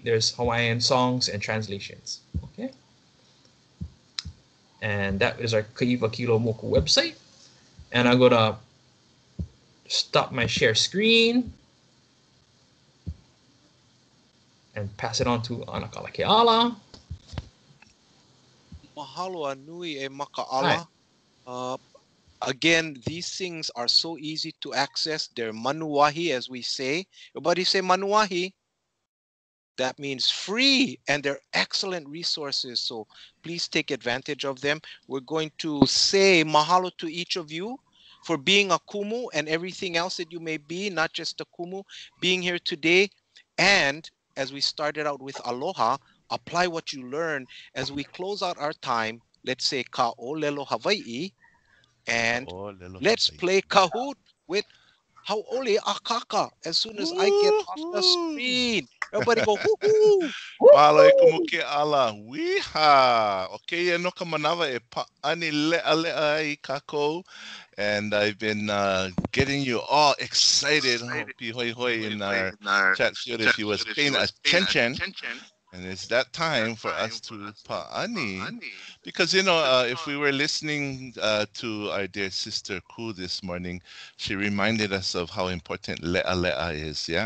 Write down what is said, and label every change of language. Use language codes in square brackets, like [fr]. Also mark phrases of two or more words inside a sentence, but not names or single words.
[en] There's Hawaiian songs and translations. Okay. And that is our Kaiwa Kilo Moku website. And I'm gonna stop my share screen and pass it on to Anakala Keʻala. [haw] Mahalo nui e Makaʻala. [en] Again, these things are so easy to access. They're manuahi, as we say. Everybody say manuahi. That means free, and they're excellent resources. So please take advantage of them. We're going to say mahalo to each of you for being a kumu and everything else that you may be, not just a kumu, being here today. And as we started out with aloha, apply what you learn. As we close out our time, let's say [haw] ʻŌlelo Hawaii, [en] and let's play Kahoot with Hau'oli Akaka as soon as I get off the screen. Everybody go, hoo-hoo! [haw] Mahalo e kumu Keʻala. Wiha! Okay, no ka manawa e pa'ani leʻa ai kako. [en] And I've been getting you all excited. [haw] Hoi hoi [en] in our chat field if you was paying attention. And it's that time for us to pa'ani. Because, you know, if we were listening to our dear sister Ku this morning, she reminded us of how important le'a is, yeah?